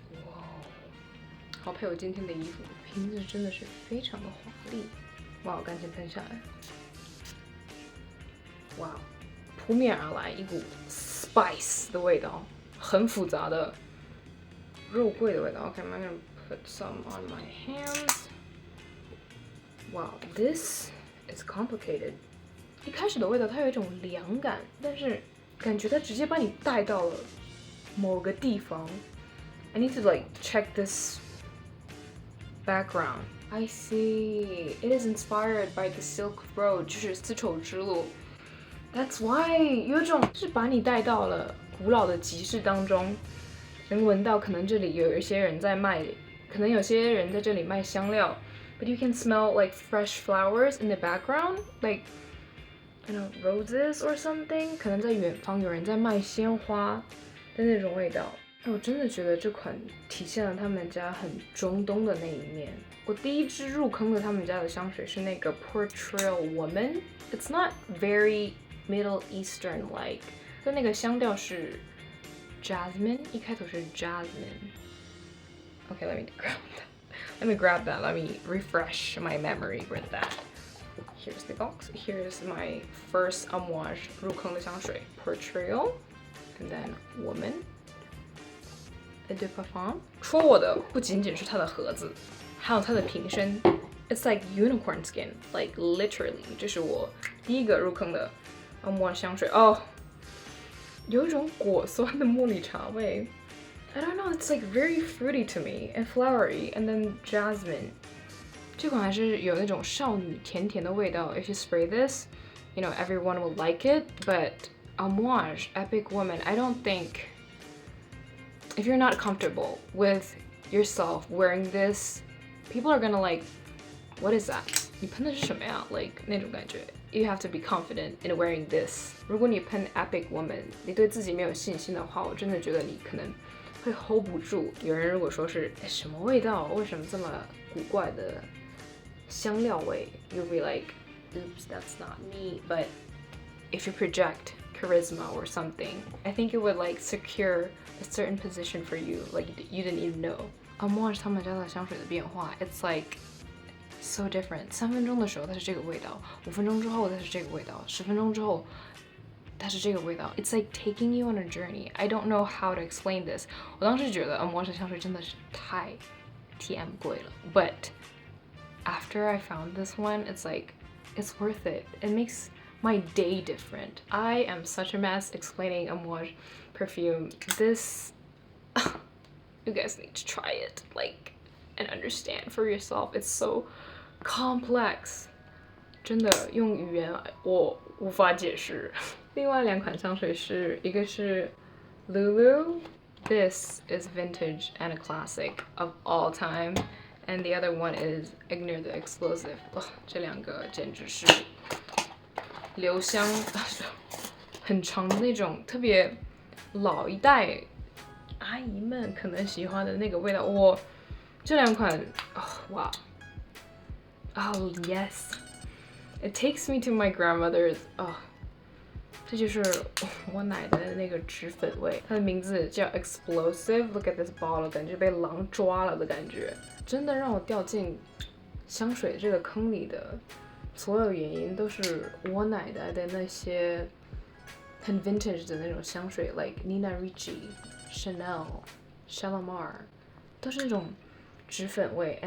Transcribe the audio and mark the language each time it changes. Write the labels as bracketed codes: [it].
[zh] 哇，好配我今天的衣服，瓶子真的是非常的华丽。哇，我赶紧喷下来。哇，扑面而来一股 spice 的味道，很复杂的肉桂的味道。 [en] OK, I'm gonna put some on my hands. Wow, this is complicated. [zh] 一开始的味道它有一种凉感，但是感觉它直接把你带到了某个地方。 [en] I need to like check this background. I see. It is inspired by the Silk Road, [zh] 就是丝绸之路。 [en] That's why [zh] 有一种是把你带到了古老的集市当中，能闻到可能这里有一些人在卖。可能有些人在这里卖香料 [en] ，but you can smell like fresh flowers in the background, like you know roses or something. [zh] 可能在远方有人在卖鲜花的那种味道。我真的觉得这款体现了他们家很中东的那一面。我第一支入坑的他们家的香水是那个 Portrayal Woman. [en] It's not very Middle Eastern like. [zh] 就那个香调是 Jasmine， 一开头是 Jasmine。 [en] Okay, let me grab that. Let me refresh my memory with that. Here's the box. Here's my first Amouage [zh] 入坑的香水 [en] Portrayal, and then Woman. De Parfum. [zh] 戳我的不仅仅是它的盒子，还有它的瓶身。 [en] It's like unicorn skin, like literally. [zh] 这是我第一个入坑的 Amouage 香水。哦，有一种果酸的茉莉茶味。 [en] I don't know, it's like very fruity to me and flowery, and then jasmine. [zh] 这款还是有那种少女甜甜的味道。 [en] If you spray this, you know everyone will like it. But Amouage Epic Woman, I don't think. If you're not comfortable with yourself wearing this, people are gonna like, what is that? [zh] 你喷的是什么呀？ [en] Like [zh] 那种感觉。 [en] You have to be confident in wearing this. [zh] 如果你喷 Epic Woman, 你对自己没有信心的话，我真的觉得你可能会 hold 不住。有人如果说是什么味道，为什么这么古怪的香料味 ， [en] you'll be like, oops, that's not me. But if you project charisma or something, I think it would like secure a certain position for you, like you didn't even know. [zh] Amouage 他们家的香水的变化 ， [en] it's like so different. [zh] 3分钟的时候它是这个味道，5分钟之后它是这个味道，10分钟之后它是这个味道。 [en] It's like taking you on a journey. I don't know how to explain this. [zh] 我当时觉得 Amouage 的香水真的是太 TM 贵了 [en] ，but after I found this one, it's like it's worth it. It makes my day different. I am such a mess explaining Amouage perfume. This, you guys need to try it, like, and understand for yourself. It's so complex. [zh] 真的用语言我无法解释。另外2款香水是一个是 LouLou. [en] This is vintage and a classic of all time. And the other one is Aigner the Explosive. [zh] 这2个简直是留香很长的那种，特别老一代阿姨们可能喜欢的那个味道。我这2款，哇 [en] ，Oh yes, it takes me to my grandmother's. [zh] 这就是我奶的那个脂粉味。它的名字叫 Explosive. [en] Look at this bottle， [zh] 感觉被狼抓了的感觉。真的让我掉进香水这个坑里的所有原因都是我奶奶的那些很 vintage 的那种香水 ，like Nina Ricci、Chanel、Shalimar， 都是那种脂粉味。